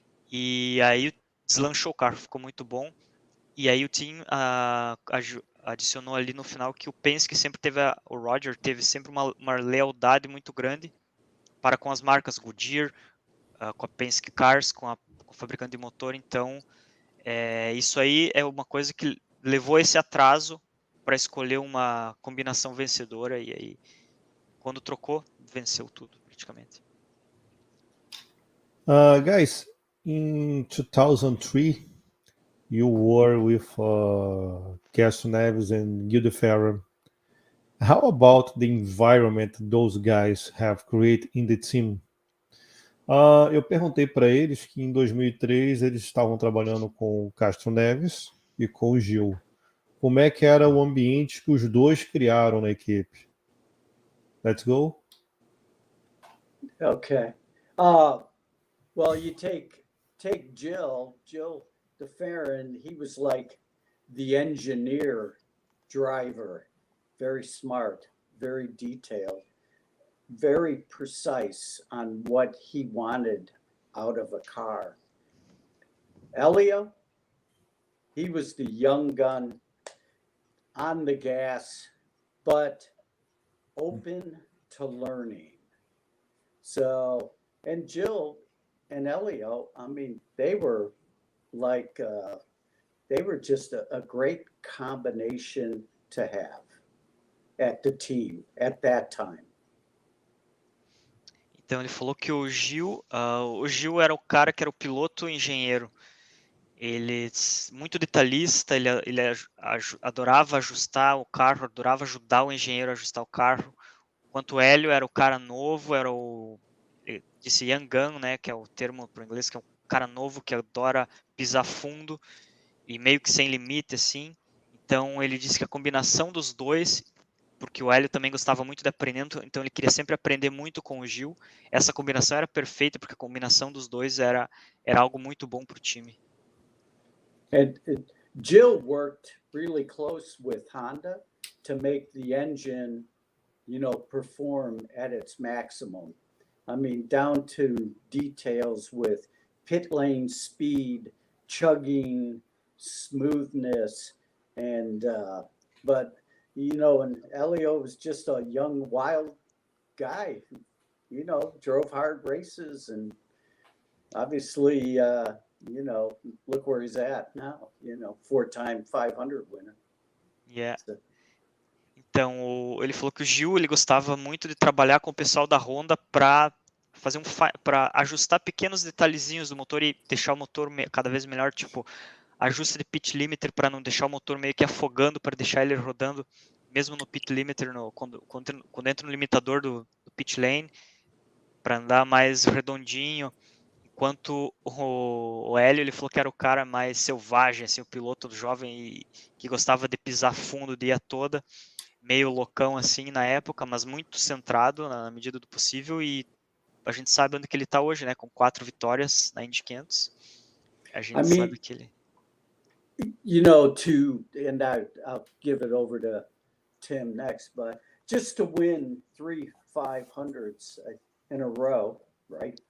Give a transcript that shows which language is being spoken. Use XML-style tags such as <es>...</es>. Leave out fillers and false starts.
<pt>E aí deslanchou o carro, ficou muito bom. E aí o team adicionou ali no final que o Penske sempre teve, o Roger teve sempre uma lealdade muito grande para com as marcas Goodyear, com a Penske Cars, com o fabricante de motor. Então, isso aí é uma coisa que levou esse atraso para escolher uma combinação vencedora. E aí, quando trocou, venceu tudo, praticamente.</pt> <en>Guys, in 2003, you were with Castro Neves and Gil de Ferrer. How about the environment those guys have created in the team?</en> <pt>Eu perguntei para eles que em 2003 eles estavam trabalhando com o Castro Neves e com o Gil. Como é que era o ambiente que os dois criaram na equipe?</pt> <en>Let's go. Okay. Well, you take Gil DeFerrin, he was like the engineer driver, very smart, very detailed, very precise on what he wanted out of a car. Elio, he was the young gun on the gas, but open to learning. So, and Jill and Elio, they were like, they were just a great combination to have at the team at that time.</en> <pt>Então ele falou que o Gil era o cara que era o piloto engenheiro. Ele muito detalhista, ele adorava ajustar o carro, adorava ajudar o engenheiro a ajustar o carro. Enquanto o Hélio era o cara novo, era disse</pt> <en>young gun,</en> <pt>né, que é o termo para o inglês, que é um cara novo que adora pisar fundo e meio que sem limite, assim. Então ele disse que a combinação dos dois, porque o Hélio também gostava muito de aprender, então ele queria sempre aprender muito com o Gil. Essa combinação era perfeita, porque a combinação dos dois era algo muito bom para o time.</pt> <en>And Jill worked really close with Honda to make the engine, perform at its maximum. Down to details with pit lane speed, chugging, smoothness, and but and Elio was just a young, wild guy who drove hard races, and obviously look where he's at now, 4-time 500 winner. Yeah.</en> <pt>Então, ele falou que o Gil ele gostava muito de trabalhar com o pessoal da Honda para para ajustar pequenos detalhezinhos do motor e deixar o motor cada vez melhor, tipo ajuste de pitch limiter para não deixar o motor meio que afogando, para deixar ele rodando mesmo no pit limiter, quando entra no limitador do pit lane, para andar mais redondinho, enquanto o Hélio, ele falou que era o cara mais selvagem, assim, o piloto jovem e que gostava de pisar fundo o dia toda, meio loucão assim na época, mas muito centrado na medida do possível, e a gente sabe onde que ele está hoje, né, com 4 vitórias na Indy 500. A gente sabe que ele...</pt> <en>You know, and I'll give it over to Tim next, but just to win 3 500s in a row, right?</en>